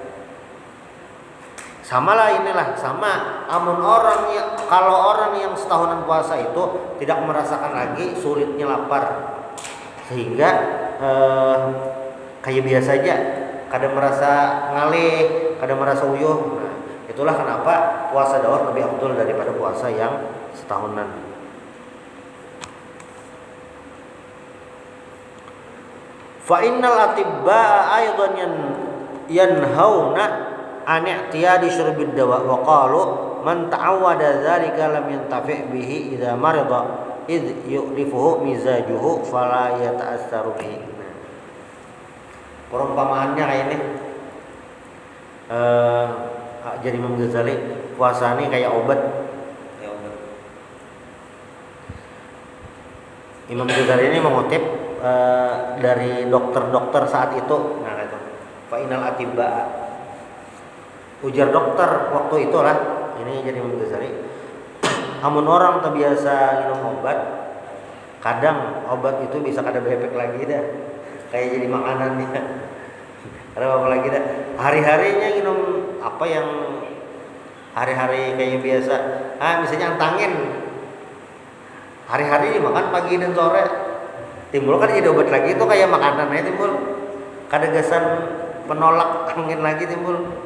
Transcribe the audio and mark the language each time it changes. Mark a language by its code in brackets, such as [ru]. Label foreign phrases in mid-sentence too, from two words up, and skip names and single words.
[bjn] Sama lah inilah sama amun orang yang kalau orang yang setahunan puasa itu tidak merasakan lagi sulitnya lapar sehingga kayak biasa aja, kada merasa ngalih, kada merasa uyuh. [id] Nah, itulah kenapa puasa Daud lebih afdal daripada puasa yang setahunan. [ar] فإن الأطباء أيضا ينهون عن اعتياد شرب الدواء وقالوا من تعود ذلك لم ينتفع به إذا مرض إذ يألفه مزاجه فلا يتأثر به. [id] Perumpamaannya kayak ini jadi Imam Ghazali, puasa ini kayak obat. Imam Ghazali ini mengutip dari dokter-dokter saat itu. [bjn] Nah itu [ar] فإن الأطباء, [bjn] ujar dokter waktu itulah, ini jadi Imam Ghazali, amun orang terbiasa minum obat, kadang obat itu bisa kada berefek lagi dah, kayak jadi makanannya, ada apa lagi dah, hari-harinya minum apa yang hari-hari kayak biasa, misalnya antangin, hari-hari dimakan pagi dan sore, timbul kan jadi obat lagi, itu kayak makanannya timbul, kada gasan penolak angin lagi timbul.